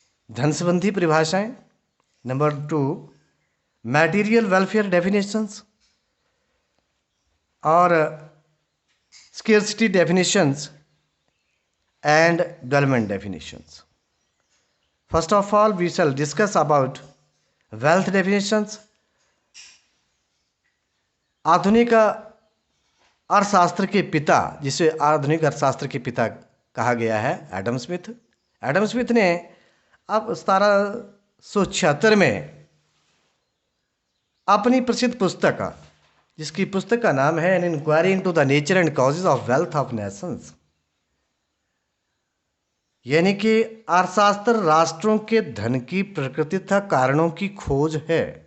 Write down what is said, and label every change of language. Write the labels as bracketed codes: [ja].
[hi] धन संबंधी परिभाषाएं। नंबर [en] 2, material welfare definitions और scarcity definitions and development definitions. First of all, we shall discuss about wealth definitions. [hi] आधुनिक अर्थशास्त्र के पिता, जिसे आधुनिक अर्थशास्त्र के पिता कहा गया है, एडम स्मिथ। एडम स्मिथ ने अब 1776 में अपनी प्रसिद्ध पुस्तक, जिसकी पुस्तक का नाम है an inquiry into the nature and causes of wealth of Nations, यानी कि अर्थशास्त्र राष्ट्रों के धन की प्रकृति तथा कारणों की खोज है।